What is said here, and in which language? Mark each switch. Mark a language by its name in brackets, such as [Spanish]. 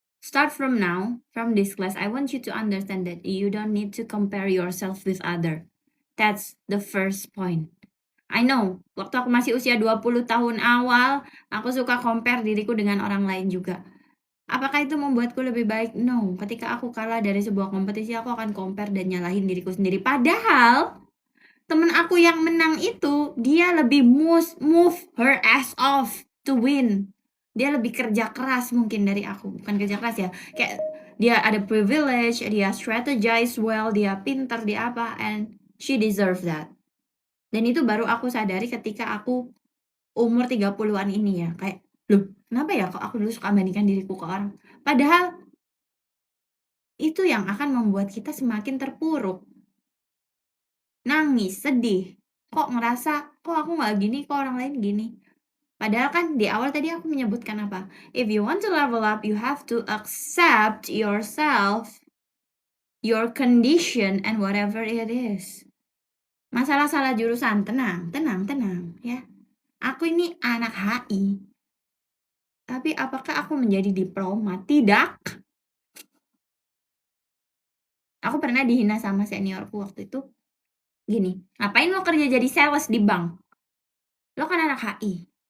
[English] Start from now, from this class. I want you to understand that you don't need to compare yourself with other. That's the first point. I know, [Indonesian] waktu aku masih usia 20 tahun awal, aku suka compare diriku dengan orang lain juga. Apakah itu membuatku lebih baik? No. Ketika aku kalah dari sebuah kompetisi, aku akan compare dan nyalahin diriku sendiri. Padahal temen aku yang menang itu, dia lebih [English] move her ass off to win. [Indonesian] Dia lebih kerja keras mungkin dari aku. Bukan kerja keras ya. Kayak dia ada privilege, dia [English] strategize well, [Indonesian] dia pinter, dia apa. [English] And she deserve that. [Indonesian] Dan itu baru aku sadari ketika aku umur 30-an ini ya. Kayak, loh kenapa ya kok aku dulu suka bandingkan diriku ke orang. Padahal itu yang akan membuat kita semakin terpuruk. Nangis, sedih. Kok ngerasa, kok aku nggak gini, kok orang lain gini. Padahal kan di awal tadi aku menyebutkan apa? [English] If you want to level up, you have to accept yourself, your condition, and whatever it is. [Indonesian] Masalah salah jurusan, tenang, ya. Aku ini anak HI. Tapi apakah aku menjadi diplomat? Tidak. Aku pernah dihina sama seniorku waktu itu, gini, "Ngapain lo kerja jadi sales di bank? Lo kan anak HI."